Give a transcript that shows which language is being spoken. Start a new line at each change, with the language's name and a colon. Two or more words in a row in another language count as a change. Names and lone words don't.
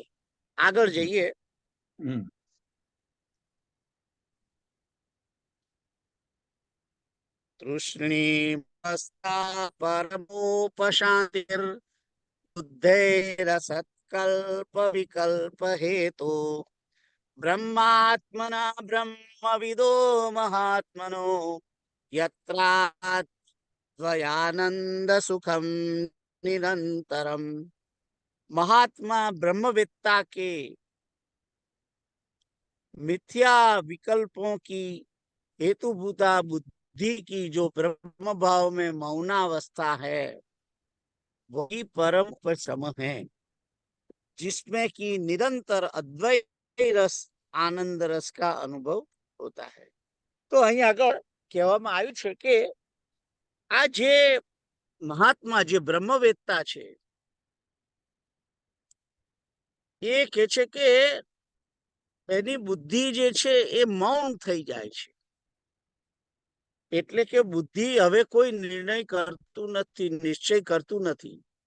Gujarati: આગળ જઈએ.
Sanskrit: तृष्णीमस्ता परमोपशांतिर बुद्धैरसत्कल्प विकल्प हेतु ब्रह्मात्मना ब्रह्मविदो महात्मनो यत्राद्वयानंद सुखम निरंतरम।
Hindi: महात्मा ब्रह्मवेत्ता के मिथ्या विकल्पों की हेतुभूता बुद्धि की जो ब्रह्म भाव में मौनावस्था है, वही परम सम है, जिसमें कि निरंतर अद्वैत रस आनंद रस का अनुभव होता है।
Gujarati: तो અહીં આગળ કહેવામાં આવ્યું છે કે આ જે મહાત્મા, જે બ્રહ્મવેત્તા છે, એ કે છે કે એની બુદ્ધિ જે છે એ મૌન થઈ જાય છે. એટલે કે બુદ્ધિ હવે કોઈ નિર્ણય કરતું નથી, નિશ્ચય કરતું નથી.